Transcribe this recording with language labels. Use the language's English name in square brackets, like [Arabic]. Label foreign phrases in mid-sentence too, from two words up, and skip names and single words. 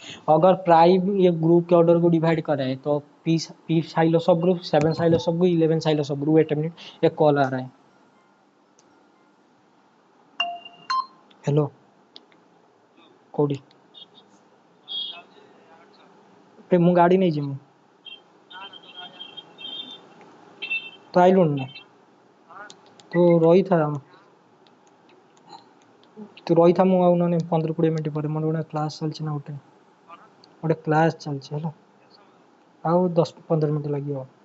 [Hindi] अगर प्राइम ये ग्रुप के ऑर्डर को डिवाइड कर रहे हैं तो [English] p Sylow subgroup, [Hindi] 7 [English] Sylow subgroup, [Hindi] 11 [English] Sylow subgroup. wait a minute, [Hindi] एक कॉल आ रहा है। हेलो कोडी, पे [Odia] ମୁଁ ଗାଡ଼ି ନେଇଛି ମୁଁ ତ ଆଇଲୁଣି ନା, ତୁ ରହିଥା, ତୁ ରହିଥା, ମୁଁ ଆଉ ନହେଲେ 15-20 ମିନିଟ୍ ପରେ ମୋର ଗୋଟେ କ୍ଲାସ୍ ଚାଲିଛି ନା, ଗୋଟେ କ୍ଲାସ୍ ଚାଲିଛି ହେଲା, ଆଉ 10-15 ମିନିଟ୍ ଲାଗିବ।